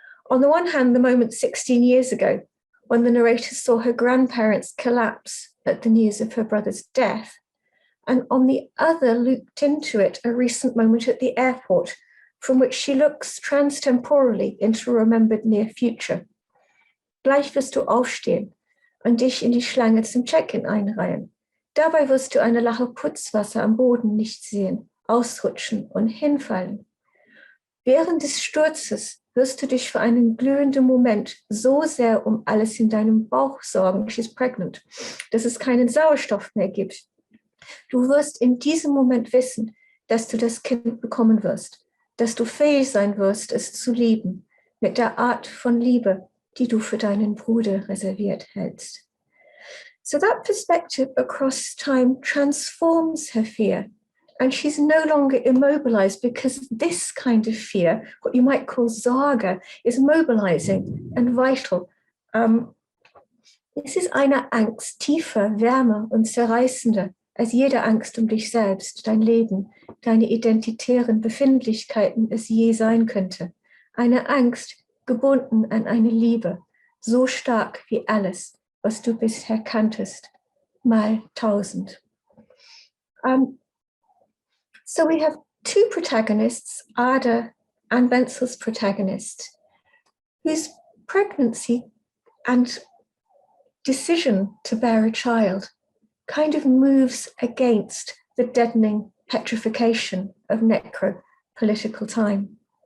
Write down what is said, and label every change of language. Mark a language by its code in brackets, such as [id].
[en] On the one hand, the moment 16 years ago, when the narrator saw her grandparents collapse at the news of her brother's death, and on the other looped into it a recent moment at the airport, from which she looks transtemporally into a remembered near future. [de] Gleich wirst du aufstehen und dich in die Schlange zum Check-in einreihen. Dabei wirst du eine Lache Putzwasser am Boden nicht sehen, ausrutschen und hinfallen. Während des Sturzes wirst du dich für einen glühenden Moment so sehr um alles in deinem Bauch sorgen, [en] she's pregnant, [de] dass es keinen Sauerstoff mehr gibt. Du wirst in diesem Moment wissen, dass du das Kind bekommen wirst, dass du fähig sein wirst, es zu lieben, mit der Art von Liebe, die du für deinen Bruder reserviert hältst. [en] So that perspective across time transforms her fear, and she's no longer immobilized because this kind of fear, what you might call Sorge, is mobilizing and vital. [de] Es ist eine Angst tiefer, wärmer und zerreißender als jede Angst um dich selbst, dein Leben, deine identitären Befindlichkeiten es je sein könnte. Eine Angst, gebunden an eine Liebe, so stark wie alles, was du bisher kanntest, mal 1000. [en] So we have two protagonists, Ada and Wenzel's protagonist, whose pregnancy and decision to bear a child kind of moves against the deadening petrification of necro-political time.